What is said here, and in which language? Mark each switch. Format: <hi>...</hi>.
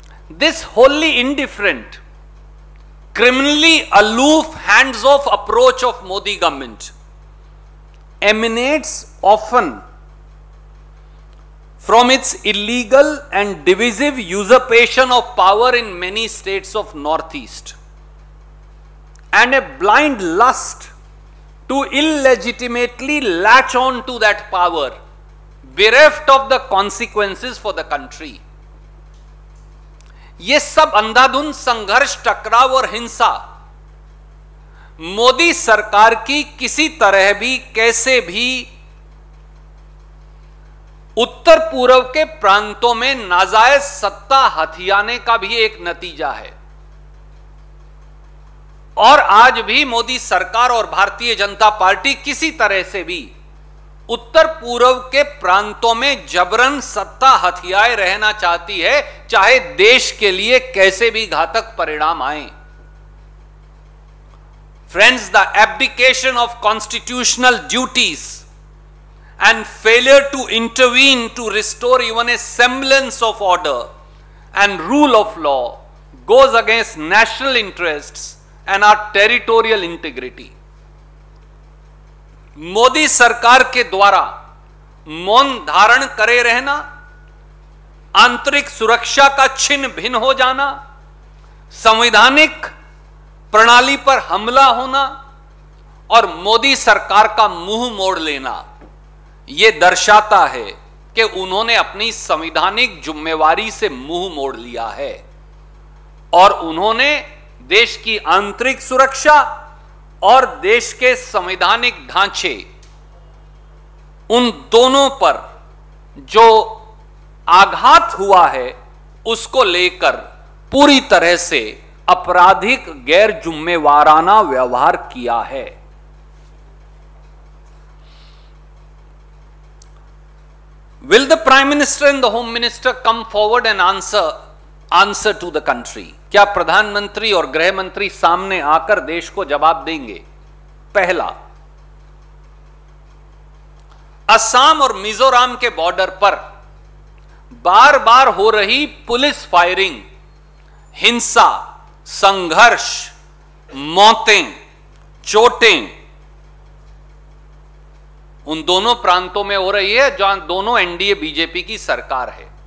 <en>This wholly indifferent, criminally aloof, hands-off approach of Modi government emanates often from its illegal and divisive usurpation of power in many states of Northeast and a blind lust to illegitimately latch on to that power, bereft of the consequences for the country.</en> <hi>ये सब अंधाधुंध संघर्ष, टकराव और हिंसा मोदी सरकार की किसी तरह भी, कैसे भी उत्तर पूर्व के प्रांतों में नाजायज सत्ता हथियाने का भी एक नतीजा है। और आज भी मोदी सरकार और भारतीय जनता पार्टी किसी तरह से भी उत्तर पूर्व के प्रांतों में जबरन सत्ता हथियाए रहना चाहती है, चाहे देश के लिए कैसे भी घातक परिणाम आए।</hi> <en>Friends, the abdication of constitutional duties and failure to intervene to restore even a semblance of order and rule of law goes against national interests and our territorial integrity.</en> <hi>Modi सरकार के द्वारा मौन धारण करे रहना, आंतरिक सुरक्षा का छिन्न भिन्न हो जाना, संवैधानिक प्रणाली पर हमला होना और मोदी सरकार का मुंह मोड़ लेना, यह दर्शाता है कि उन्होंने अपनी संवैधानिक जिम्मेवारी से मुंह मोड़ लिया है और उन्होंने देश की आंतरिक सुरक्षा और देश के संवैधानिक ढांचे, उन दोनों पर जो आघात हुआ है उसको लेकर पूरी तरह से आपराधिक गैर जिम्मेवाराना व्यवहार किया है।</hi> <en>Will the Prime Minister and the Home Minister come forward and answer to the country?</en> <hi>क्या प्रधानमंत्री और गृह मंत्री सामने आकर देश को जवाब देंगे? पहला, असम और मिजोरम के बॉर्डर पर बार बार हो रही पुलिस फायरिंग, हिंसा, संघर्ष, मौतें, चोटें उन दोनों प्रांतों में हो रही है जहां दोनों एनडीए बीजेपी की सरकार है।</hi>